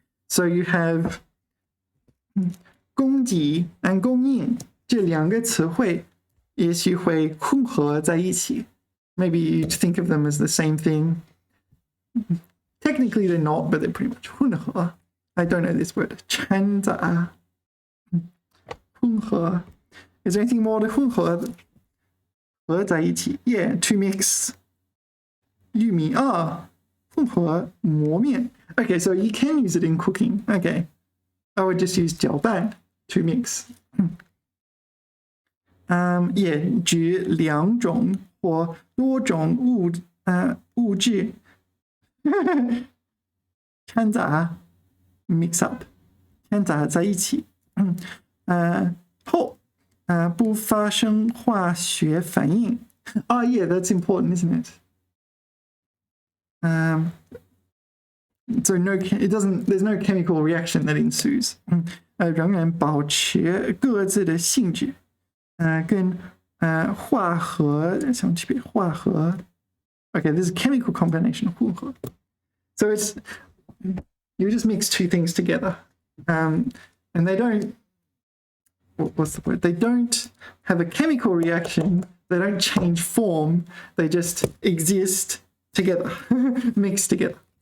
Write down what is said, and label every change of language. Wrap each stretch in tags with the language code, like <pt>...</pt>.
<en>So you have</en> <zh>供给 and 供应这两个词汇也许会混合在一起.</zh> <en>Maybe you think of them as the same thing. Technically they're not, but they're pretty much 混合. I don't know this word. 掺杂.混合. Is there anything more to 混合?</en> <zh>合在一起.</zh> <en>Yeah, to mix. 玉米.</en> <zh>混合磨面.</zh> <en>Okay, so you can use it in cooking. Okay. I would just use 搅拌 to mix.</en> <zh>Yeah, 举两种或多种物质掺杂</zh> <en>mix up</en> <zh>掺杂在一起后不发生化学反应</zh> <en>Oh yeah, that's important, isn't it? So there's no chemical reaction that ensues.</en> <zh>仍然保持各自的性质跟化合什么区别？</zh> <en>化合 Okay, this is a chemical combination. 混合 So it's you just mix two things together, and they don't. What's the word? They don't have a chemical reaction. They don't change form. They just exist together, mixed together.</en>